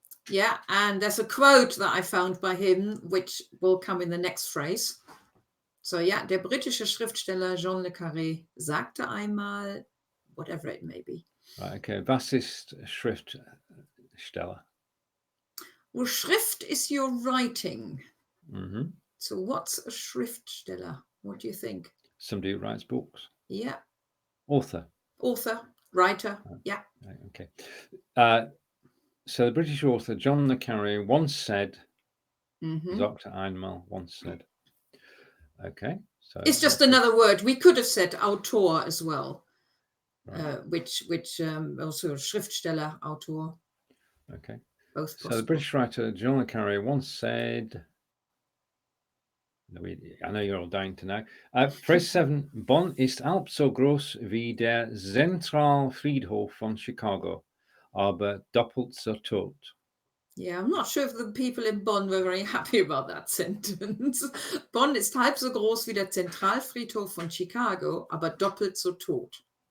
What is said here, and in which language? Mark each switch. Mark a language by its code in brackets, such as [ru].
[en] Yeah, and there's a quote that I found by him, which will come in the next phrase. So, yeah, [de] der britische Schriftsteller John le Carré.sagte einmal, [en] whatever it may be. Right, okay, [de] was ist Schriftsteller? [en] Well, Schrift is your writing. Mhm. So what's a Schriftsteller? What do you think? Somebody who writes books. Yeah. Author, writer. Yeah. Right, okay. So the British author John le Carré once said, [de] sagte einmal, [en] once said. Okay. So it's just another word. We could have said Autor as well, right. which also Schriftsteller, Autor. Okay. Both possible. So the British writer John le Carré once said, I know you're all dying to know. Phrase 7. [de] Bonn ist halb so groß wie der Zentralfriedhof von Chicago, aber doppelt so tot. [en] Yeah, I'm not sure if the people in Bonn were very happy about that sentence. [de] Bonn ist halb so groß wie der Zentralfriedhof von Chicago, aber doppelt so tot.